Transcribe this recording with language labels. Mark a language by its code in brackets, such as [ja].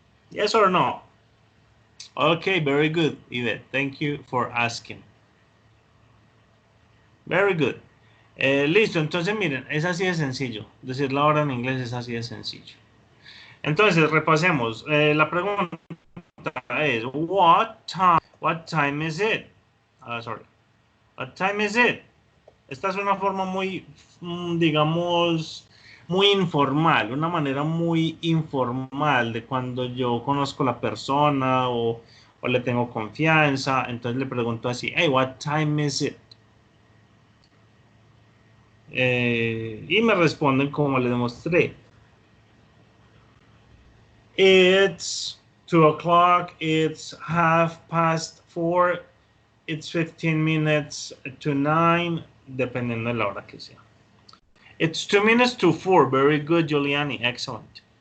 [en] Yes or no? Okay, very good, Yvette. Thank you for asking. Very good. [es] Listo, entonces miren, es así de sencillo. Decir la hora en inglés es así de sencillo. Entonces, repasemos. La pregunta es, [en] what time is it? Sorry. What time is it? [es] Esta es una forma muy, digamos, muy informal, una manera muy informal de cuando yo conozco a la persona o le tengo confianza. Entonces le pregunto así, [en] hey, what time is it? [es] Y me responden como les demostré. [en] It's 2 o'clock, it's 4:30, it's 15 minutes to 9, [es] dependiendo de la hora que sea. [en] It's 2 minutes to 4, very good, Giuliani, excellent.